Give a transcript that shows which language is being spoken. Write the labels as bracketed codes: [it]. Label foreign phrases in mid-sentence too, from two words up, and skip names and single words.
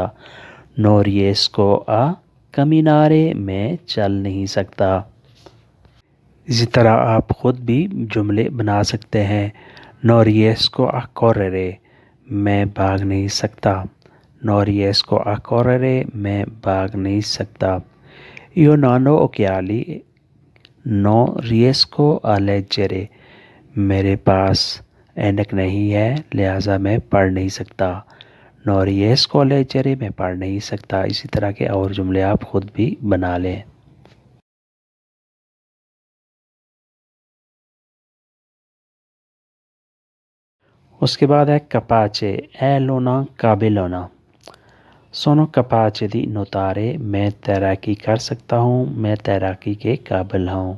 [it] no riesco a camminare, [hi] मैं चल नहीं सकता। इसी तरह आप ख़ुद भी जुमले बना सकते हैं। [it] no riesco a correre, [hi] मैं भाग नहीं सकता। [it] no riesco a correre, [hi] मैं भाग नहीं सकता। [it] Io non ho occhiali, non riesco a leggere। [hi] मेरे पास ऐनक नहीं है, लिहाजा मैं पढ़ नहीं सकता। [it] No riesco a leggere, [hi] मैं पढ़ नहीं सकता। इसी तरह के और जुमले आप ख़ुद भी बना लें। उसके बाद है कपाचे, ए लोना काबिलोना। [it] sono capace di nuotare, [hi] मैं तैराकी कर सकता हूँ, मैं तैराकी के काबिल हूँ।